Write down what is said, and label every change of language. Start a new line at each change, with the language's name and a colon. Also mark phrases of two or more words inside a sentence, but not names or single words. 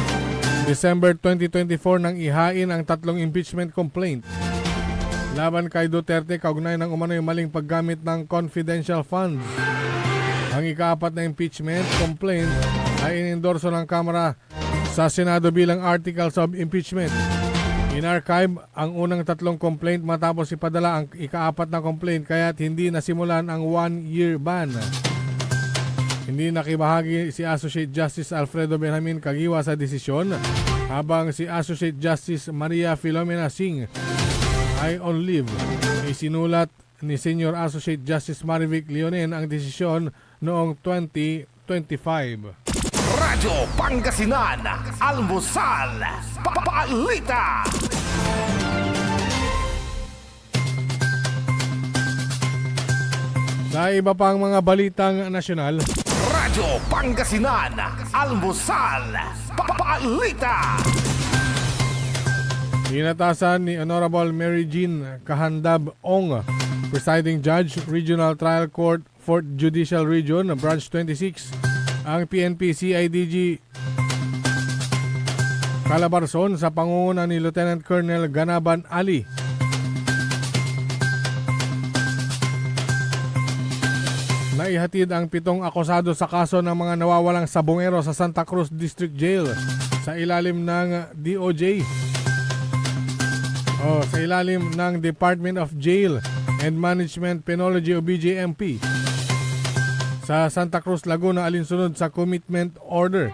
Filipino: December 2024 nang ihain ang 3
English: impeachment complaint
Filipino: laban kay Duterte kaugnay ng umano'y maling paggamit ng
English: confidential funds.
Filipino: Ang ika-4 na
English: impeachment complaint
Filipino: ay inendorso ng Kamara sa Senado bilang Articles of Impeachment. In-archive ang unang 3 complaint matapos ipadala ang ika-4 na complaint kaya't hindi nasimulan ang
English: 1-year ban.
Filipino: Hindi nakibahagi si Associate Justice Alfredo Benjamin Kagiwa sa desisyon, habang si Associate Justice Maria Filomena Singh ay
English: on leave.
Filipino: Isinulat ni Senior Associate Justice Marivic Leonen ang desisyon noong 2025. Radyo Pangasinan, Almusal, Balita. Sa iba pang mga balitang nasyonal, Radyo Pangasinan, Almusal, Balita. inatasan ni Honorable Mary Jean Kahandab Ong, Presiding Judge, Regional Trial Court, 4th Judicial Region, Branch 26, ang PNP CIDG Calabarzon sa pangunguna ni Lieutenant Colonel Ganaban Ali. Naihatid ang 7 akusado sa kaso ng mga nawawalang sabongero sa Santa Cruz District Jail sa ilalim ng DOJ. Sa ilalim ng Department of Jail and Management Penology o BJMP sa Santa Cruz, Laguna alinsunod sa commitment order.